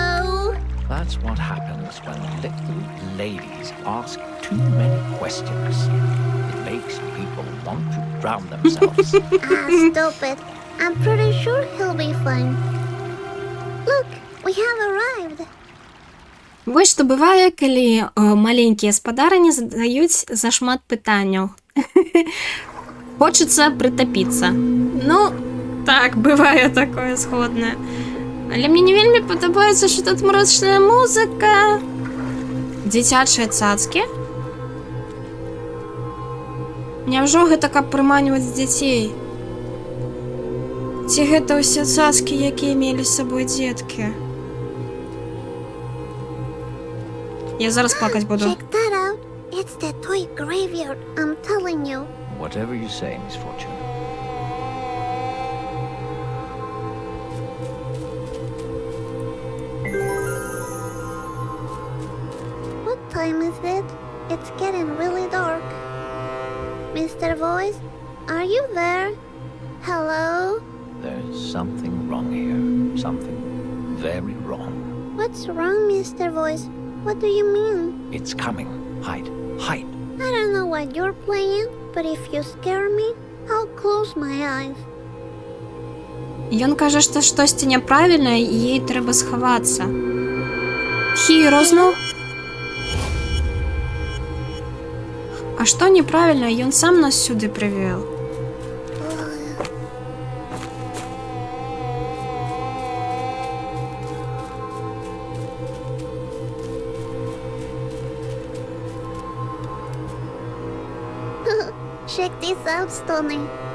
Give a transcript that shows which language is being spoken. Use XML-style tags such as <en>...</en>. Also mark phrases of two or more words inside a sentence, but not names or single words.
<en>That's what happens when little ladies ask too many questions. It makes people want to drown themselves. Stop it. I'm pretty sure he'll be fine. Look, we have arrived.</en> <be>Вось што бывае, калі маленькія спадарыні задаюць зашмат пытанняў. Хочацца прытапіцца. Ну, так, бывае такое згоднае. Але мне не вельмі падабаецца, што тут мрачная музыка. Дзіцячыя цацкі? Няўжо гэта каб прыманьваць дзяцей? Ці гэта ўсе цацкі, якія мелі з сабой дзеткі? Я зараз плакаць буду.</be> <en>Check that out. It's the toy graveyard, I'm telling you. Whatever you say, Misfortune. What time is it? It's getting really dark. Mr. Voice, are you there? Hello? There's something wrong here. Something very wrong. What's wrong, Mr. Voice? What do you mean? It's coming. Hide. Hide. I don't know what you're playing, but if you scare me, I'll close my eyes.</en> <be>Ён кажа, што штосьці няправільнае і ей трэба схавацца. Хіро зноў? А што неправільна? Ён сам нас сюды прывёў.</be> <en>Check this out, Stony.</en>